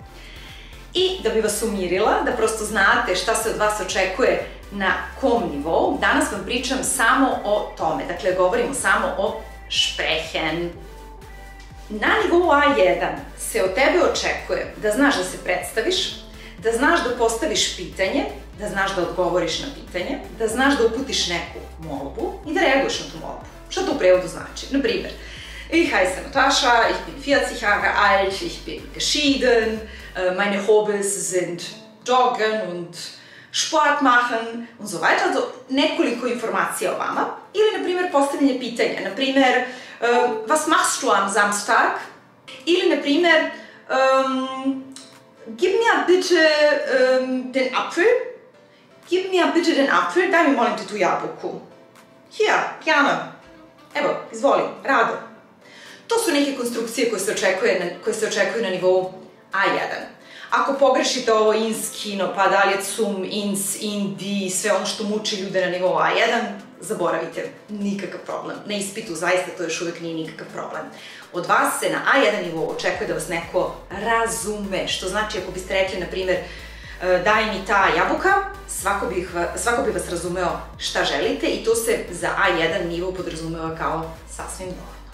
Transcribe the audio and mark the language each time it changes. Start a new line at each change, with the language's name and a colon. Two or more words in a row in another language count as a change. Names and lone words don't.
Serbian: I da bi vas umirila, da prosto znate šta se od vas očekuje na kom nivou, danas vam pričam samo o tome, dakle govorimo samo o
German: šprehen.
Serbian: Na nivou A1 se od tebe očekuje da znaš da se predstaviš, da znaš da postaviš pitanje, da znaš da odgovoriš na pitanje, da znaš da uputiš neku molbu i da reaguješ na tu molbu. Šta to u prevodu znači? Naprimer,
German: ich heiße Natascha, ich bin 40 Jahre alt, ich bin geschieden, meine Hobbys sind joggen und Sport machen und so weiter, also
Serbian: nekoliko informacija o vama. Ili, na primjer, postavljanje pitanja, na primjer,
German: was machst du am Samstag?
Serbian: Ili, na primjer,
German: gib mir bitte den Apfel. Gib mir bitte den Apfel,
Serbian: daj mi molim te tu jabuku.
German: Hier, gerne.
Serbian: Evo, izvoli, rado. To su neke konstrukcije koje se očekuju na nivou A1. Ako pogrešite ovo
German: ins, kino,
Serbian: pa da li je
German: zum, ins, in, di,
Serbian: sve ono što muči ljude na nivou A1, zaboravite, nikakav problem. Na ispitu zaista to još uvek nije nikakav problem. Od vas se na A1 nivou očekuje da vas neko razume, što znači ako biste rekli, na primjer, daj mi ta jabuka, svako bi vas razumeo šta želite i to se za A1 nivou podrazumeva kao sasvim dovoljno.